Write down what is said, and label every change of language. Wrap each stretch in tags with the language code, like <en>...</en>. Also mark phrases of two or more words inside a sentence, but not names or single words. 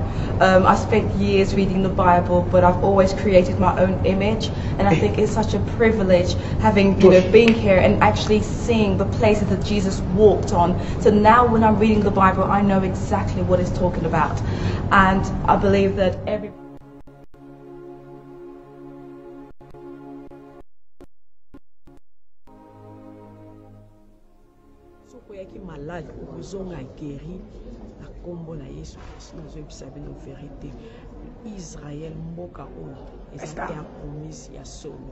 <en>I spent years reading the Bible, but I've always created my own image, and I think it's such a privilege having, being here and actually seeing the places that Jesus walked on. So now when I'm reading the Bible, I know exactly what it's talking about, and I believe that every</en> <ln>soki malade okozonga guéri na kombo na Yesu Kristo nazoyebisa bino vérité. Israël mboka oyo ezali ya promesse ya solo.</ln>